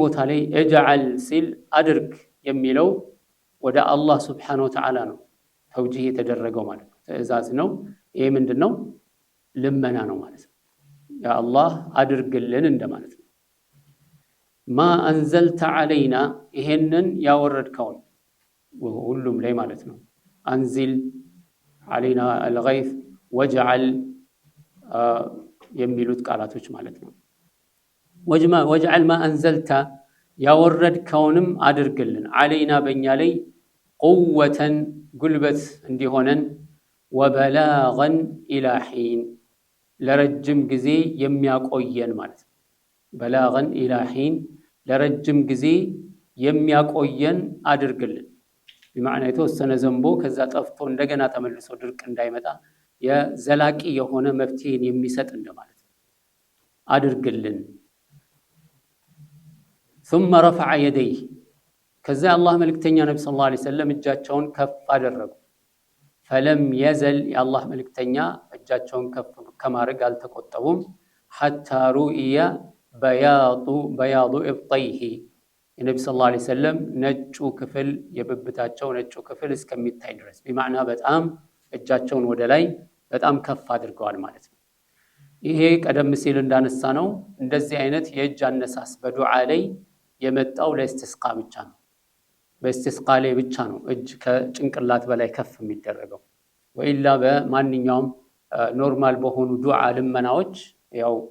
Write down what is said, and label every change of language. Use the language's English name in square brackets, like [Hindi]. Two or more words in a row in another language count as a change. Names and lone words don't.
[Amharic] ቦታ ላይ እجعل ሲል አድርግ የሚለው ወደ አላህ [Arabic] سبحانه وتعالى [Amharic] ነው ተውጂህ የተደረገው ማለት ነው ትእዛዝ ነው ይሄ ምንድነው ልመና ነው ማለት ነው ያ አላህ አድርግልን እንደማለት ነው [Arabic] ما أنزلت علينا [Amharic] ይሄንን ያወረድከው ሁሉም ላይ ማለት ነው [Arabic] أنزل علينا الغيث واجعل [Amharic] የሚሉት ቃላቶች ማለት ነው [Arabic] واجعل ما انزلت [Amharic] ያወረድከውንም አድርግልን علينا በእኛ ላይ قوة ጉልበት እንዲሆነን [Arabic] وبلاغا الى حين [Amharic] ለረጅም ጊዜ የሚያቆየን ማለት ነው [Arabic] بلاغا الى حين [Amharic] ለረጅም ጊዜ የሚያቆየን አድርግልን بمعنى የተወሰነ ዘንቦ ከዛ ጠፍቶ እንደገና ተመልሶ ድርቅ እንዳይመጣ የዘላቂ የሆነ መፍትሄን የሚሰጥ እንደማለት ነው አድርግልን [Arabic] ثم رفع يديه [Amharic] ከዛ አላህ መልእክተኛ ነብዩ [Arabic] صلى الله عليه وسلم [Amharic] እጃቸውን ከፍ አደረጉ [Arabic] فلم يزل [Amharic] የአላህ መልእክተኛ እጃቸውን ከፍ ከማድረግ አልተቆጠቡም [Arabic] حتى رؤي بياض ابطيه [Amharic] የነብዩ [Arabic] صلى الله عليه وسلم [Amharic] ነጩ ክፍል የብብታቸው ነጩ ክፍል እስከሚታይ ድረስ بمعنى በጣም እጃቸውን ወደ ላይ በጣም ከፍ አድርገዋል ማለት ነው ይሄ ቀደም ሲል እንዳነሳ ነው እንደዚህ አይነት የእጅ አነሳስ በዱዓ ላይ የመጣው ለእስቲስቃ ብቻ ነው በእስቲስቃ ላይ ብቻ ነው እጅ ከጭንቅላት በላይ ከፍ የሚደረገው ወኢላ በማንኛውም ኖርማል በሆኑ ዱዓ ልመናዎች ያው